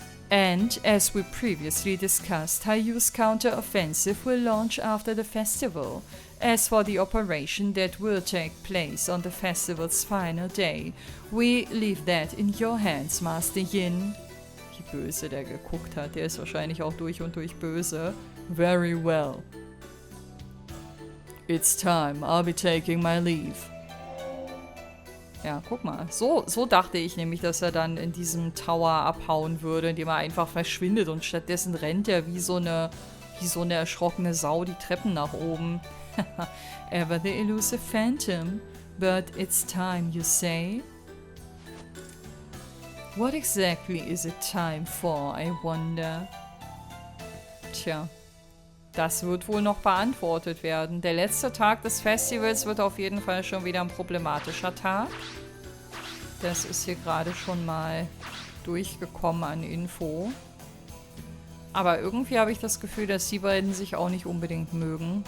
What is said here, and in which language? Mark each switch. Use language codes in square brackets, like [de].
[en] And, as we previously discussed, HIER's counter-offensive will launch after the festival. As for the operation that will take place on the festival's final day, we leave that in your hands, Master Yin. [de] böse der geguckt hat. Der ist wahrscheinlich auch durch und durch böse. [en] Very well. It's time. I'll be taking my leave. [de] Ja, guck mal. So dachte ich nämlich, dass er dann in diesem Tower abhauen würde, indem er einfach verschwindet. Und stattdessen rennt er wie so eine erschrockene Sau die Treppen nach oben. [en] Ever the elusive phantom. But it's time, you say? What exactly is it time for, I wonder? [de] Tja, das wird wohl noch beantwortet werden. Der letzte Tag des Festivals wird auf jeden Fall schon wieder ein problematischer Tag. Das ist hier gerade schon mal durchgekommen an Info. Aber irgendwie habe ich das Gefühl, dass die beiden sich auch nicht unbedingt mögen.